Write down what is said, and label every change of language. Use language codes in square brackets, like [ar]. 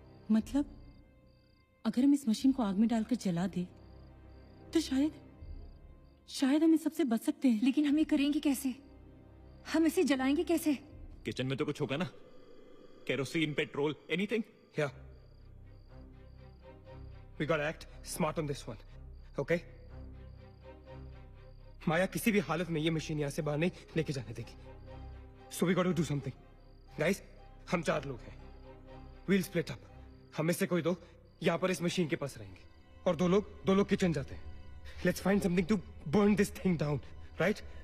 [hi] मतलब अगर हम इस मशीन को आग में डालकर जला दे तो शायद हम इस सबसे बच सकते हैं। लेकिन हम ये करेंगे कैसे? हम इसे जलाएंगे कैसे? किचन में तो कुछ होगा ना, kerosene, petrol, anything. [en] Yeah. We gotta act smart on this one. Okay? [hi] माया किसी भी हालत में ये मशीन यहां से बाहर नहीं लेके जाने देगी। [en] So we gotta do something. [hi] Guys, हम 4 लोग हैं। [en] We'll split up. [hi] हम में से कोई 2 यहां पर इस मशीन के पास रहेंगे और 2 लोग किचन जाते हैं। [en] Let's find something to burn this thing down, right?